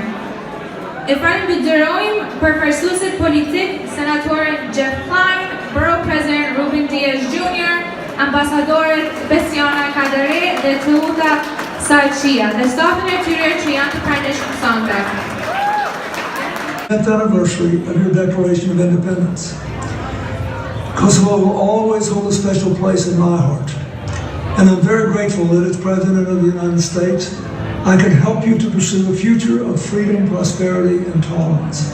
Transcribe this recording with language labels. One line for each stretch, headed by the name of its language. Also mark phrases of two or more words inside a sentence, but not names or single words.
Albanian: E falenderojmë përfaqësuesit politik, senatorin Jeff Klein, Borough President Ruben Diaz Jr., ambasadorët Besiana Kadare dhe Tuluta Salcia, dhe stafin e tyre që janë të pranishëm sonte.
English: 10th anniversary of your Declaration of Independence. Kosovo will always hold a special place in my heart, and I'm very grateful that as President of the United States, I can help you to pursue a future of freedom, prosperity, and tolerance.